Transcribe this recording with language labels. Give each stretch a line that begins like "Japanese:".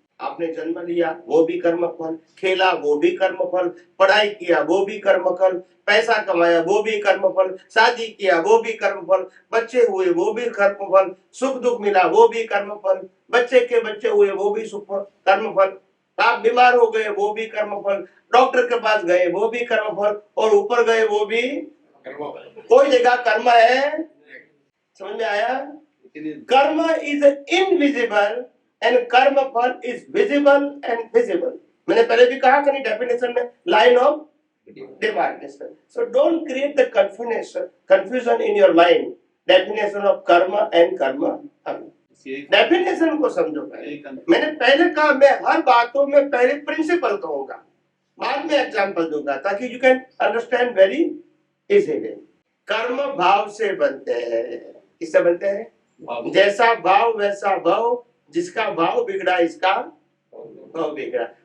Hindi: आपने जन्म लिया वो भी कर्म फल, खेला वो भी कर्म फल, पढ़ाई किया वो भी कर्म फल, पैसा कमाया वो भी कर्म फल, शादी किया वो भी कर्म फल, बच्चे हुए वो भी कर्म फल, सुख दुख मिला वो भी कर्म फल, बच्चे के बच्चे हुए वो भी सुख कर्म फल, आप बीमार हो गए वो भी कर्म फल, डॉक्टर के पास गए वो भी कर्म फल, और ऊपर गए वो भी कोई जगह कर्म है. समझ में आया?
English: Karma is invisible and karma phal is visible and visible.
Hindi: मैंने पहले भी कहा कहीं डेफिनेशन में,
English: Line of demarcation. So don't create the confusion in your mind. Definition of karma and karma.
Hindi: Definition को समझो पहले. मैंने पहले कहा मैं हर बातों में पहले प्रिंसिपल कहूंगा, बाद में एग्जांपल दूंगा ताकि
English: You can understand very easily.
Hindi: कर्म भाव से बनते हैं। किससे बनते हैं? भाव। जैसा भाव वैसा भाव, जिसका भाव बिगड़ा इसका भाव बिगड़ा।